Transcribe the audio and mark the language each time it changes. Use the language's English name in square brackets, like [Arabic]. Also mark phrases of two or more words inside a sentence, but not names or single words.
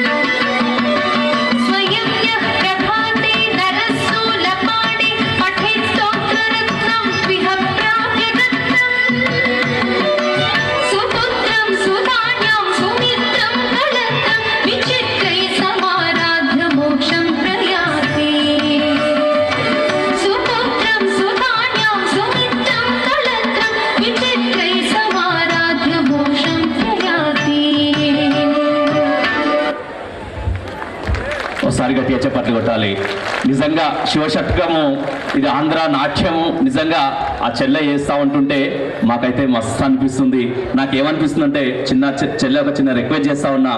[Sanskrit] स्वयं यः प्रभाते नरस्सूलपाणे पठेत् स्तोत्ररत्नं द्विहप्राप्यरत्नम् सुपुत्रं सुधान्यां सुमित्रं कलत्रं विचित्रैः समाराध्य मोक्षं प्रयाति सुपुत्रं सुधान्यां सुमित्रं कलत्रं विचित्रैः समाराध्य मोक्षं प्रयाति [Telugu] ఒకసారి గట్టిగా చప్పట్లు కొట్టాలి. నిజంగా శివశతకము ఇది ఆంధ్ర నాట్యము నిజంగా ఆ చెల్లె చేస్తూ ఉంటుంటే మాకైతే మస్తు అనిపిస్తుంది. నాకేమనిపిస్తుంది అంటే చెల్లె ఒక చిన్న రిక్వెస్ట్ చేస్తూ ఉన్నా.